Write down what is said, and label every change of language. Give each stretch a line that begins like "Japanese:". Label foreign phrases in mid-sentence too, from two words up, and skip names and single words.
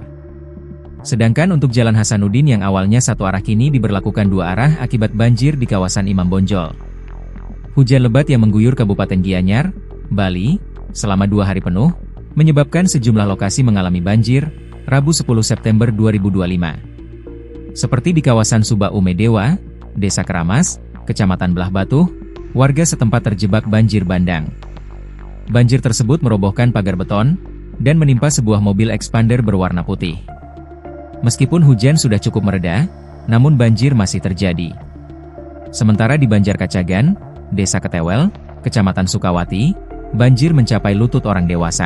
Indonesian: Sedangkan untuk Jalan Hasanuddin yang awalnya satu arah kini diberlakukan 2 arah akibat banjir di kawasan Imam Bonjol. Hujan lebat yang mengguyur Kabupaten Gianyar, Bali, selama 2 hari penuh, menyebabkan sejumlah lokasi mengalami banjir, Rabu 10 September 2025. Seperti di kawasan Suba Ume Dewa, Desa Keramas, Kecamatan Belah Batuh, warga setempat terjebak banjir bandang. Banjir tersebut merobohkan pagar beton, dan menimpa sebuah mobil expander berwarna putih. Meskipun hujan sudah cukup mereda, namun banjir masih terjadi. Sementara di Banjarkacagan, Desa Ketewel, Kecamatan Sukawati, banjir mencapai lutut orang dewasa.